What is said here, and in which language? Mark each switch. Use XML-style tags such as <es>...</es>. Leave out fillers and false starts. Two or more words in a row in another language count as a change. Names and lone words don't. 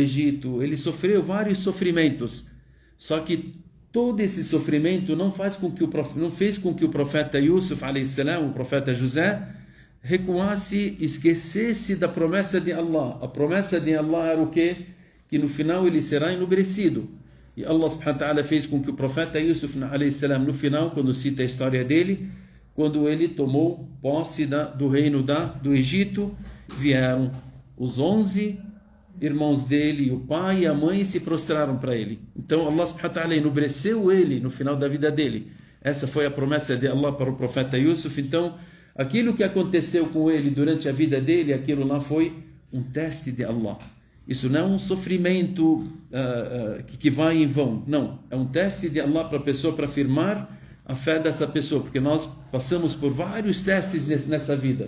<pt>Ele sofreu vários sofrimentos. Só que todo esse sofrimento não fez com que o profeta Yusuf, o profeta José, recuasse, esquecesse da promessa de Allah. A promessa de Allah era o quê? Que no final ele será enobrecido. E Allah</pt> <ar>سبحانه وتعالى</ar> <pt>fez com que o profeta Yusuf, no final, quando cita a história dele, quando ele tomou posse do reino do Egito, vieram os 11 irmãos dele, o pai e a mãe, se prostraram para ele. Então Allah</pt> <ar>سبحانه وتعالى</ar> <pt>enobreceu ele no final da vida dele. Essa foi a promessa de Allah para o profeta Yusuf. Então, aquilo que aconteceu com ele durante a vida dele, aquilo lá foi um teste de Allah. Isso não é um sofrimento que vai em vão. Não, é um teste de Allah para a pessoa, para afirmar a fé dessa pessoa, porque nós passamos por vários testes nessa vida.</pt>